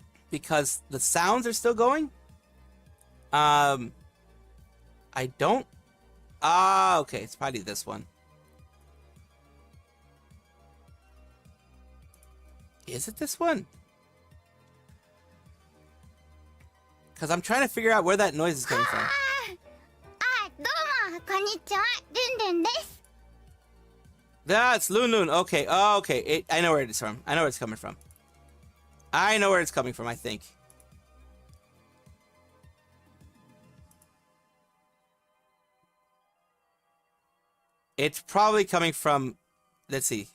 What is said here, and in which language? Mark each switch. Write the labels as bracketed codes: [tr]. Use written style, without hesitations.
[en] Because the sounds are still going. I don't. Ah, okay, it's probably this one. Is it this one? Because I'm trying to figure out where that noise is coming from. [ja] どうもこんにちは、ルンルンです。 [en] That's Loon Loon. Okay. Oh, okay. I know where it is from. I know where it's coming from. I know where it's coming from, I think. It's probably coming from... Let's see.